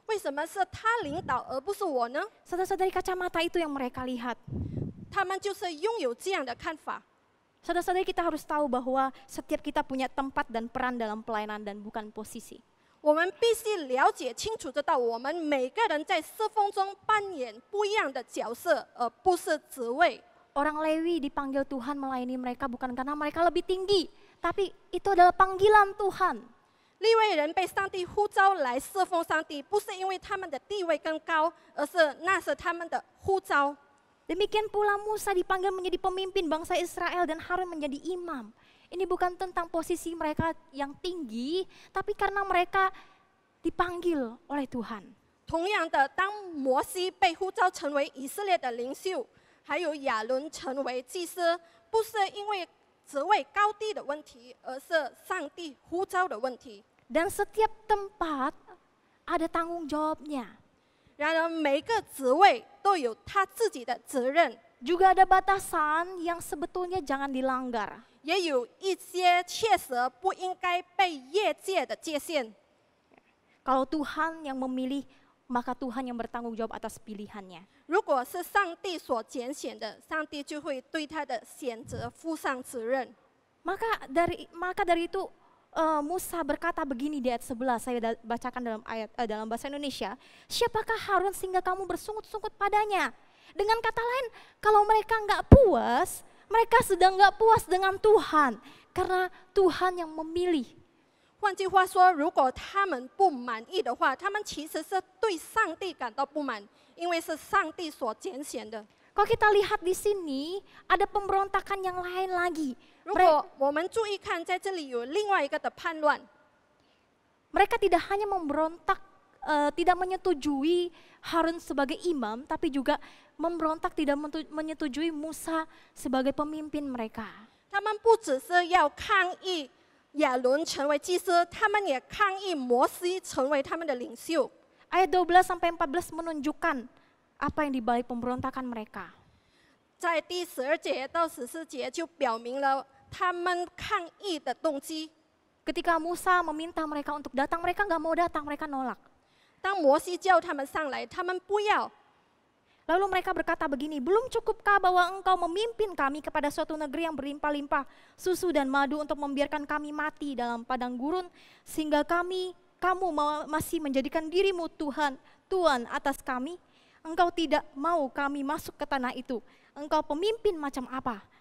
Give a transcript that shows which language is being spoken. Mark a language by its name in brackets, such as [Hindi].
[Chinese] 为什么是他领导而不是我呢？ [Indonesian] Saudara-saudari, kacamata itu yang mereka lihat. [Chinese] 他们就是拥有这样的看法。 [Indonesian] Saudara-saudari, kita harus tahu bahwa setiap kita punya tempat dan peran dalam pelayanan dan bukan posisi. [Chinese] 我们必须了解清楚知道，我们每个人在侍奉中扮演不一样的角色，而不是职位。 [Indonesian] Orang Lewi dipanggil Tuhan melayani mereka bukan karena mereka lebih tinggi, tapi itu adalah panggilan Tuhan. [Chinese] 利未人被上帝呼召来侍奉上帝，不是因为他们的地位更高，而是那是他们的呼召。 [Indonesian] Demikian pula Musa dipanggil menjadi pemimpin bangsa Israel dan Harun menjadi imam. Ini bukan tentang posisi mereka yang tinggi, tapi karena mereka dipanggil oleh Tuhan. [Chinese] 同样的，当摩西被呼召成为以色列的领袖，还有亚伦成为祭司，不是因为职位高低的问题，而是上帝呼召的问题。 [Indonesian] Dan setiap tempat ada tanggung jawabnya. [Chinese] 然而，每个职位都有他自己的责任， [Indonesian] Juga ada batasan yang sebetulnya jangan dilanggar. [Chinese] 也有一些确实不应该被越界的界限。 [Indonesian] Kalau Tuhan yang memilih maka Tuhan yang bertanggung jawab atas pilihannya. [Chinese] 如果是上帝所拣选的，上帝就会对他的选择负上责任。 [Indonesian] Maka dari itu Musa berkata begini di ayat 11, saya bacakan dalam bahasa Indonesia. Siapakah Harun sehingga kamu bersungut-sungut padanya? Dengan kata lain, kalau mereka nggak puas, mereka sedang nggak puas dengan Tuhan. Karena Tuhan yang memilih. [Chinese] 换句话说，如果他们不满意的话，他们其实是对上帝感到不满，因为是上帝所拣选的。 [Indonesian] Kalau kita lihat di sini, ada pemberontakan yang lain lagi. [Chinese] 如果我们注意看，在这里有另外一个的叛乱， [Indonesian] Mereka tidak hanya memberontak, tidak menyetujui Harun sebagai imam, tapi juga memberontak tidak menyetujui Musa sebagai pemimpin mereka. [Chinese] 他们不只是要抗议亚伦成为祭司，他们也抗议摩西成为他们的领袖。 [Indonesian] Ayat 12-14 menunjukkan apa yang dibalik pemberontakan mereka. [Chinese] 在第12节到14节就表明了他们抗议的动机。 [Indonesian] Ketika Musa meminta mereka untuk datang, mereka nggak mau datang, mereka nolak. [Chinese] 当摩西叫他们上来，他们不要。 [Indonesian] Lalu mereka berkata begini, belum cukupkah bahwa engkau memimpin kami kepada suatu negeri yang berlimpah-limpah susu dan madu untuk membiarkan kami mati dalam padang gurun, sehingga kamu masih menjadikan dirimu Tuhan atas kami. Engkau tidak mau kami masuk ke tanah itu. Engkau pemimpin macam apa?